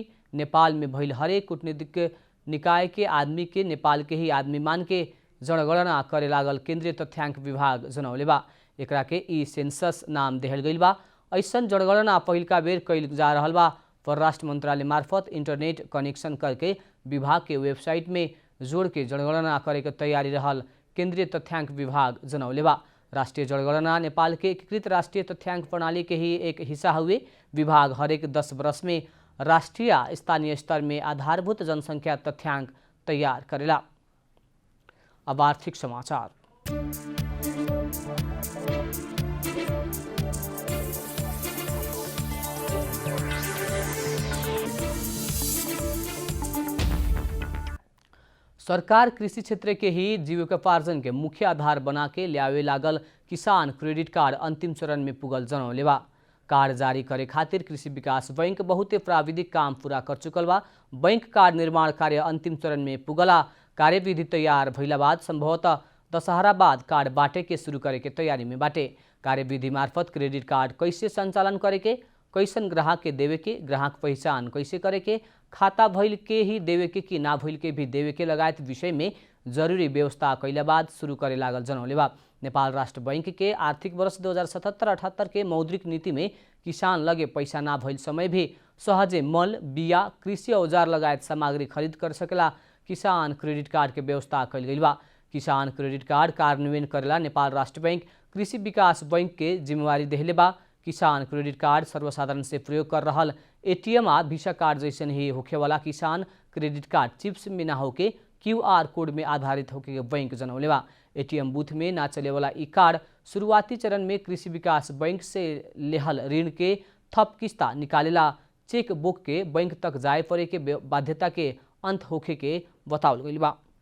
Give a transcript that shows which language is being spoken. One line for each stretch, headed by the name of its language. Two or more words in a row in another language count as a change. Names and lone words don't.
Bhojpuri: नेपाल में भइल हरेक कूटनीतिक निकाय के आदमी के नेपाल के ही आदमी मान के जनगणना करे लागल केंद्रीय तथ्याङ्क विभाग जनौले बा। एकरा के ई सेंसस नाम देहल गइल बा। ऐसन जनगणना पहिलका बेर कैल जा रहल बा। परराष्ट्र मंत्रालय मार्फत इंटरनेट कनेक्शन करके विभाग के वेबसाइट में जोड़ के जनगणना करे के तैयारी रहल केंद्रीय तथ्याङ्क विभाग जनौले बा। राष्ट्रिय जनगणना नेपाल के एकीकृत राष्ट्रिय तथ्याङ्क प्रणाली के ही एक हिस्सा हुए। विभाग हरेक 10 वर्ष में राष्ट्रीय स्थानीय स्तर में आधारभूत जनसंख्या तथ्याङ्क तैयार करेला। अब आर्थिक समाचार। सरकार कृषि क्षेत्र के ही जीविकोपार्जन के मुख्य आधार बना के ल्यावे लागल किसान क्रेडिट कार्ड अंतिम चरण में पुगल जनौले बा। कार्ड जारी करे खातिर कृषि विकास बैंक बहुते प्राविधिक काम पूरा कर चुकल बा। बैंक कार्ड निर्माण कार्य अंतिम चरण में पुगला। कार्यविधि तैयार भइला बाद संभवतः दशहरा बाद कार्ड बाटे के शुरू करे के तैयारी में बाटे। कार्यविधि मार्फत क्रेडिट कार्ड कैसे संचालन करे के, कैसन ग्राहक के देवे के, ग्राहक पहचान कैसे करे के, खाता भइल के ही देवे के कि ना भइल के भी देवे के लगायत विषय में जरूरी व्यवस्था कैला बाद शुरू करे लागल जनौले बा। नेपाल राष्ट्र बैंक के आर्थिक वर्ष 2077-78 के मौद्रिक नीति में किसान लगे पैसा ना भइल समय भी सहजे मल, बिया, कृषि औजार लगायत सामग्री खरीद कर सकेला किसान क्रेडिट कार्ड के व्यवस्था कैल गइल बा। किसान क्रेडिट कार्ड कार्यान्वयन करेला नेपाल राष्ट्र बैंक कृषि विकास बैंक के जिम्मेवारी देहले बा। किसान क्रेडिट कार्ड सर्वसाधारण से प्रयोग कर रहल एटीएम आ वीसा कार्ड जैसन ही होखेवाला किसान क्रेडिट कार्ड चिप्स में ना होके QR कोड में आधारित होके के बैंक जनौले बा। एटीएम बूथ में ना चले वाला ई कार्ड शुरुआती चरण में कृषि विकास बैंक से लेहल ऋण के थप किस्ता निकालेला चेक बुक के बैंक तक जाए पड़े के बाध्यता के अंत होखे के बतावल गइल बा।